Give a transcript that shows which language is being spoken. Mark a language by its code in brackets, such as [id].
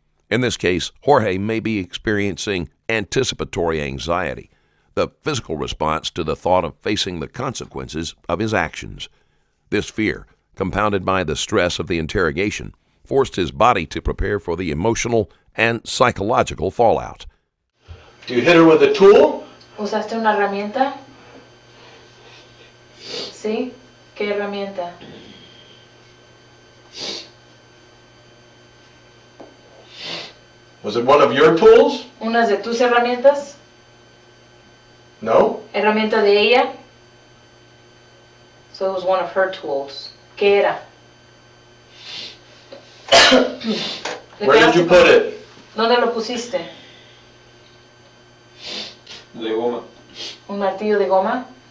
[en] In this case, Jorge may be experiencing anticipatory anxiety, the physical response to the thought of facing the consequences of his actions. This fear, compounded by the stress of the interrogation, forced his body to prepare for the emotional and psychological fallout. Do you hit her with a tool? [es] ¿Usaste una herramienta? ¿Sí? ¿Qué herramienta? [en] Was it one of your tools? [es] ¿Unas de tus herramientas? No? Herramienta de ella. [en] So it was one of her tools. [es] ¿Qué era? [en] Where did you put it? [es] ¿Dónde lo pusiste? De goma. Un martillo de goma.